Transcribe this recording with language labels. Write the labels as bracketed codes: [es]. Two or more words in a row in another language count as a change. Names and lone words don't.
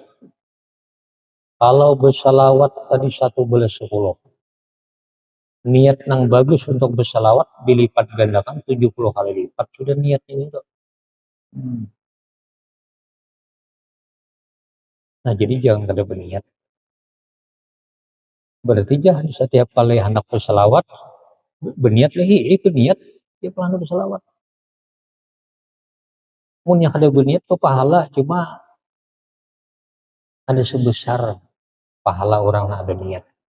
[id] Kalau bersalawat tadi 1/10. Niat yang bagus untuk bersalawat dilipat gandakan 70 kali lipat. Sudah niatnya itu. Nah, jadi jangan kada berniat. Berarti jangan setiap kali hendak bersalawat berniat lagi, berniat tiap kali hendak bersalawat. Mun yang kada berniat tuh pahala cuma ada sebesar pahala orang yang ada niat.